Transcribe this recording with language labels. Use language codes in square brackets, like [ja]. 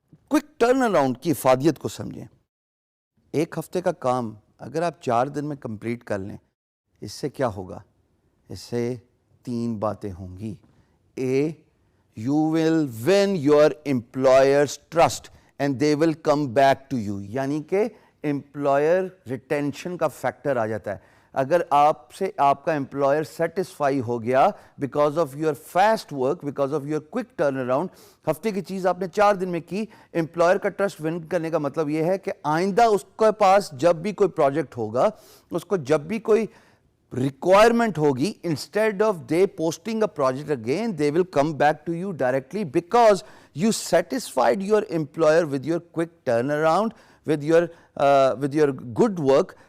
[hi] Quick turn around की इफादियत को समझें. एक हफ्ते का काम अगर आप 4 दिन में कंप्लीट कर लें, इससे क्या होगा? इससे 3 बातें होंगी. [en] A, you will win your employer's trust and they will come back to you. [hi] यानी कि एम्प्लॉयर रिटेंशन का फैक्टर आ जाता है. अगर आपसे आपका एम्प्लॉयर सेटिस्फाई हो गया [en] because of your fast work, because of your quick turn around, [hi] हफ्ते की चीज़ आपने 4 दिन में की, एम्प्लॉयर का ट्रस्ट विन करने का मतलब यह है कि आइंदा उसके पास जब भी कोई प्रोजेक्ट होगा, उसको जब भी कोई requirement hogi, [en] instead of they posting a project again, they will come back to you directly because you satisfied your employer with your quick turnaround, with your good work.